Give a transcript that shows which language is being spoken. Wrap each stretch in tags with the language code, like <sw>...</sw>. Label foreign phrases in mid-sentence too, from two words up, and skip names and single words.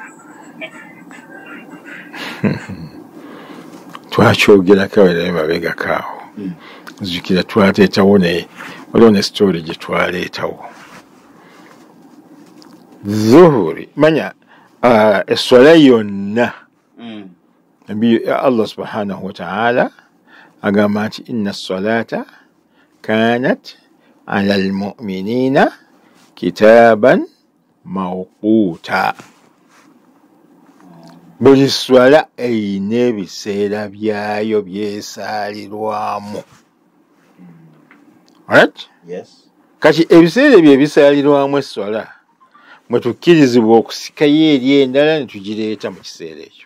<lg>twakyogerako era mabegakaawo nzijukira twateetawo waliwo ne story gye twaleetawo zuhuri manya esswala yonna Allah</lg> <ar>سبحانه وتعالى</ar> <lg>agamba nti</lg> <ar>إن الصلاة كانت على المؤمنين كتابا موقوتا.</ar> <lg>Buli swala eyina ebiseera byayo byesaalirwamu.</lg> <en>Alright? Yes.</en> <lg>Kati ebiseera ebyo ebisaalirwamu esswala mwe tukkirizibwa okusikayo eri endala ne tugireeta mu kiseera ekyo.</lg>